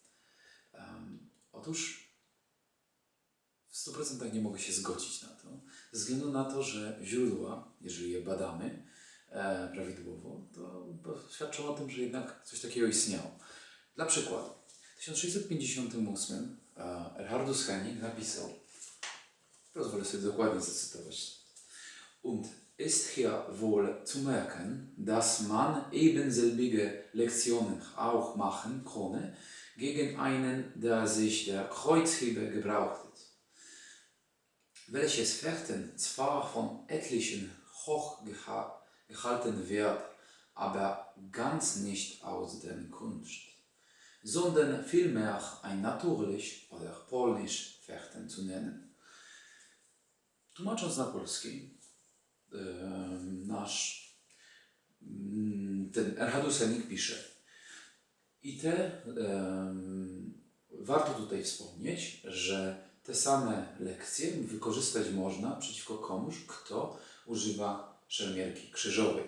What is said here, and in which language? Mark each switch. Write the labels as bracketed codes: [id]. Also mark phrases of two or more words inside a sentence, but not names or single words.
[pl] Otóż w 100% nie mogę się zgodzić na to, ze względu na to, że źródła, jeżeli je badamy prawidłowo, to świadczą o tym, że jednak coś takiego istniało. Dla przykładu, w 1658 Erhardus Hennig napisał, pozwolę sobie dokładnie zacytować: [de] Und ist hier wohl zu merken, dass man ebenselbige Lektionen auch machen konnte gegen einen, der sich der Kreuzhebe gebraucht hat, welches Fechten zwar von etlichen hoch gehalten wird, aber ganz nicht aus der Kunst, sondern vielmehr ein natürlich oder polnisch Fechten zu nennen. [pl] Tłumacząc na polski, ten Erhardus Hennig pisze: warto tutaj wspomnieć, że te same lekcje wykorzystać można przeciwko komuś, kto używa szermierki krzyżowej.